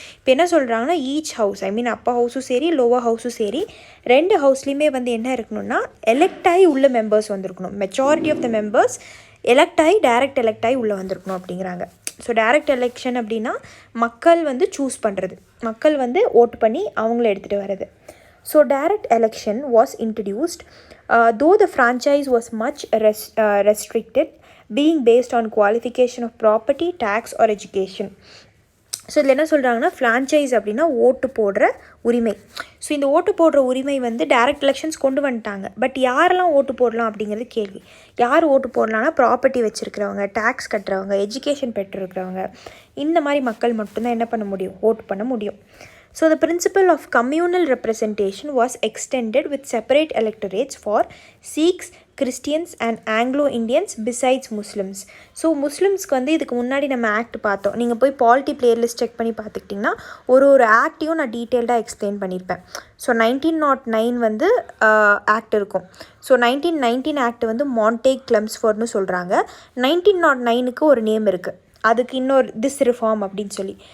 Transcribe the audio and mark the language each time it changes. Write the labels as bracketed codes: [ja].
[ta] இப்போ என்ன சொல்கிறாங்கன்னா, ஈச் ஹவுஸ் அப்பர் ஹவுஸும் சரி, லோவர் ஹவுஸும் சரி, 2 ஹவுஸ்லேயுமே வந்து என்ன இருக்கணும்னா எலெக்ட் ஆகி உள்ள மெம்பர்ஸ் வந்திருக்கணும். Majority of the members direct elect ஆகி உள்ளே வந்திருக்கணும் அப்படிங்கிறாங்க. ஸோ டைரக்ட் எலெக்ஷன் அப்படின்னா மக்கள் வந்து சூஸ் பண்ணுறது, மக்கள் வந்து ஓட்டு பண்ணி அவங்கள எடுத்துகிட்டு வர்றது. [en] So direct election was introduced, though the franchise was much restricted, being based on qualification of property, tax or education. [ta] So இதில் என்ன சொல்கிறாங்கன்னா, ஃப்ரான்ச்சைஸ் அப்படின்னா ஓட்டு போடுற உரிமை. ஸோ இந்த ஓட்டு போடுற உரிமை வந்து டைரக்ட் எலெக்ஷன்ஸ் கொண்டு வந்துட்டாங்க. பட் யாரெல்லாம் ஓட்டு போடலாம் அப்படிங்கிறது கேள்வி. யார் ஓட்டு போடலான்னா, ப்ராப்பர்ட்டி வச்சுருக்கிறவங்க, டேக்ஸ் கட்டுறவங்க, எஜுகேஷன் பெற்றிருக்கிறவங்க, இந்த மாதிரி மக்கள் மட்டும்தான் என்ன பண்ண முடியும், ஓட்டு பண்ண முடியும். [en] So the principle of communal representation was extended with separate electorates for Sikhs, Christians and Anglo-Indians besides Muslims. [ta] So முஸ்லிம்ஸ்க்கு வந்து இதுக்கு முன்னாடி நம்ம ஆக்ட் பார்த்தோம். நீங்கள் போய் பாலிட்டி பிளேலிஸ்ட் செக் பண்ணி பார்த்துக்கிட்டிங்கன்னா ஒரு ஆக்டையும் நான் டீட்டெயில்டாக எக்ஸ்பிளைன் பண்ணியிருப்பேன். ஸோ 1909 வந்து ஆக்ட் இருக்கும். ஸோ 1919 ஆக்ட் வந்து மாண்டேக் கிளம்ஸ்ஃபோர்ட்னு சொல்கிறாங்க. 1909க்கு ஒரு நேம் இருக்குது, அதுக்கு இன்னொரு திஸ் ரிஃபார்ம் அப்படின்னு சொல்லி.